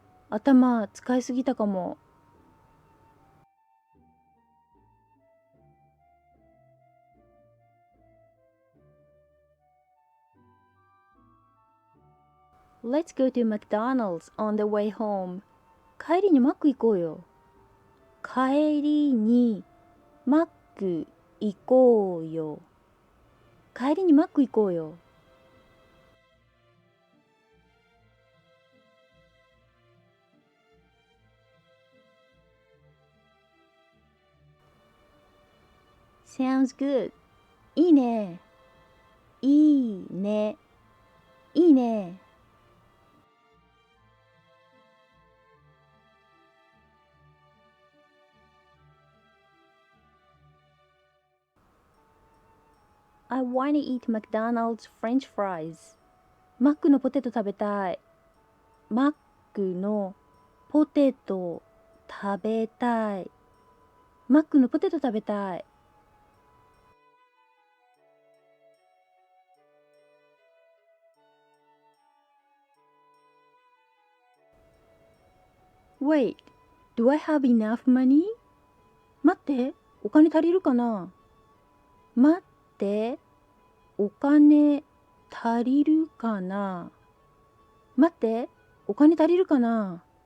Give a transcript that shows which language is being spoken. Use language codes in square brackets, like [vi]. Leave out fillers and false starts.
[ja] 頭使いすぎたかも。 [en] Let's go to McDonald's on the way home. [ja] 帰りにマック行こうよ。帰りにマック行こうよ。帰りにマック行こうよ。 [en] Sounds good. [ja] いいね。いいね。いいね。 [en] I wanna eat McDonald's French fries. [ja] マックのポテト食べたい。マックのポテト食べたい。マックのポテト食べたい。 [en] Wait, do I have enough money? [ja] 待って、お金足りるかな？待って、お金足りるかな？待って、お金足りるかな？